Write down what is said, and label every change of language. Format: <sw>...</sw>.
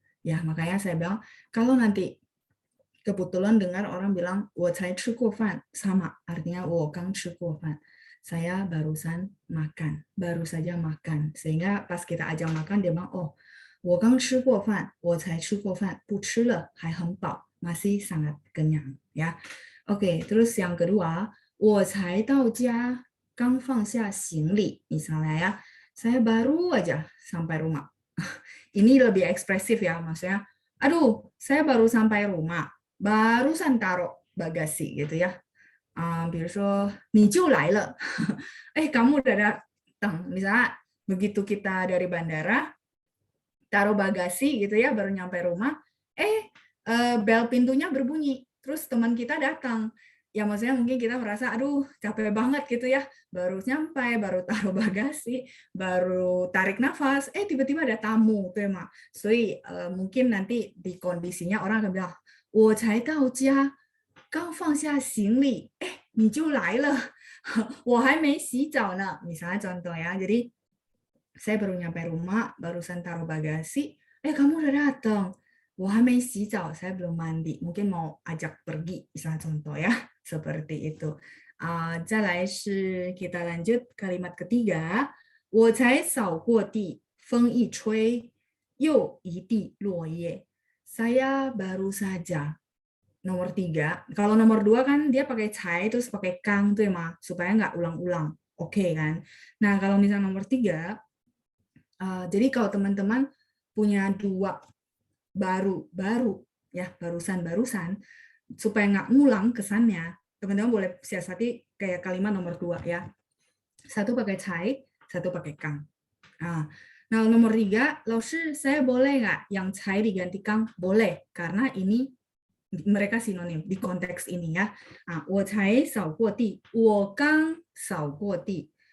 <id>Ya, makanya saya bilang, kalau nanti kebetulan dengar orang bilang</id> <zh>我才吃过饭,</zh> <id>sama, artinya</id> <zh>我刚吃过饭.</zh> <id>Saya barusan makan, baru saja makan. Sehingga pas kita ajak makan, dia bilang, oh,</id> <zh>我刚吃过饭,我才吃过饭,不吃了,还很饱,</zh> <id>masih sangat kenyang. Ya. Oke, terus yang kedua,</id> <zh>我才到家,刚放下行李.</zh> <id>Misalnya ya, saya baru aja sampai rumah. Ini lebih ekspresif ya, maksudnya, aduh, saya baru sampai rumah, barusan taruh bagasi gitu ya.</id> <zh>比如说你就来了,</zh> <id>kamu udah datang. Misalnya begitu kita dari bandara taruh bagasi gitu ya, baru nyampe rumah, bel pintunya berbunyi, terus teman kita datang. ya maksudnya mungkin kita merasa aduh capek banget gitu ya, baru nyampe, baru taruh bagasi, baru tarik nafas, tiba-tiba ada tamu,</id> <zh>对吗？所以</zh> <id>mungkin nanti di kondisinya orang akan bilang</id> <zh>我才到家，刚放下行李，你就来了，我还没洗澡呢。</zh> <id>Misalnya contoh ya, jadi saya baru nyampe rumah, barusan taruh bagasi, kamu udah datang.</id> <zh>我还没洗澡,</zh> <id>saya belum mandi. Mungkin mau ajak pergi, misalnya contoh ya, seperti itu.</id> <zh>再来是</zh> <id>kita lanjut kalimat ketiga.</id> <zh>我才扫过地，风一吹，又一地落叶.</zh> <id>Saya baru saja. Nomor 3. Kalau nomor 2 kan dia pakai cai terus pakai kang tuh ya, Ma, supaya nggak ulang-ulang. Oke kan? Nah, kalau misalnya nomor 3, jadi kalau teman-teman punya 2 baru ya, barusan supaya nggak ngulang kesannya, teman-teman boleh siasati kayak kalimat nomor 2 ya. Satu pakai cai, satu pakai kang. Nah, nomor 3, Laoshi, saya boleh nggak yang cai diganti kang? Boleh, karena ini mereka sinonim di konteks ini ya.</id> <zh>我才扫过地，我刚扫过地。</zh>